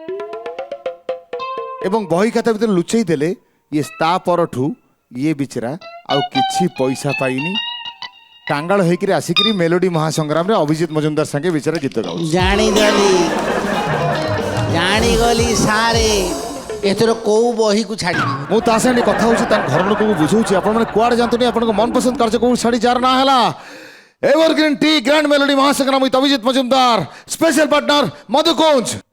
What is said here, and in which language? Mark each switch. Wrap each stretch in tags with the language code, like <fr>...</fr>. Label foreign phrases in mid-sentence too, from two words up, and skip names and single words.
<or>ଏବଂ ବହି ଖାତା ଭିତରେ ଲୁଚେଇ ଦେଲେ ଇଏ ତା ପରଠୁ ଇଏ ବିଚରା ଆଉ କିଛି ପଇସା ପାଇନି କାଙ୍ଗାଳ ହେଇକିରି ଆସିକିରି ମେଲୋଡି ମହାସଂଗ୍ରାମରେ ଅଭିଜିତ ମଜୁମଦାର ସାଙ୍ଗେ ବିଚରା ଗୀତ ଗାଉଛି ଜାଣିଗଲି ସାରେ ଏଥର କୋଉ ବହିକୁ ଛାଡ଼ିବି ମୁଁ ତା ସାଙ୍ଗେ କଥା ହଉଛି ତାଙ୍କ ଘର ଲୋକଙ୍କୁ ବୁଝଉଛି ଆପଣମାନେ କୁଆଡ଼େ ଯାଆନ୍ତୁନି ଆପଣଙ୍କ ମନପସନ୍ଦ କାର୍ଯ୍ୟକ୍ରମ ଶାଢ଼ୀ ଯାହାର ନାଁ ହେଲା एवरग्रीन टी ग्रैंड मेलोडी महासंग्राम विथ अभिजीत मजुमदार</or> <en>special partner</en> <or>मधु कुंज</or>